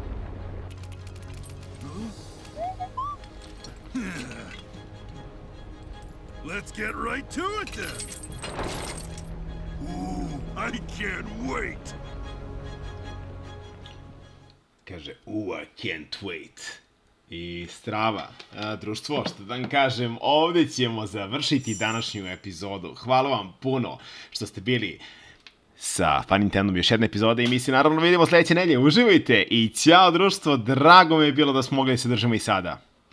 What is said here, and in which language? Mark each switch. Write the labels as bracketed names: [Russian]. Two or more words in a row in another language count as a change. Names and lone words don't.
[English] Let's get right to it then. Ooh, I can't wait. Kaže, I can't wait. [Bosnian] I strava, društvo, što da vam kažem, ovdje ćemo završiti današnju epizodu. Hvala vam puno što ste bili sa Fun Nintendom još jedna epizoda i mi se naravno vidimo sljedeće nedelje. Uživajte i ćao društvo, drago mi je bilo da smo mogli da se držimo i sada.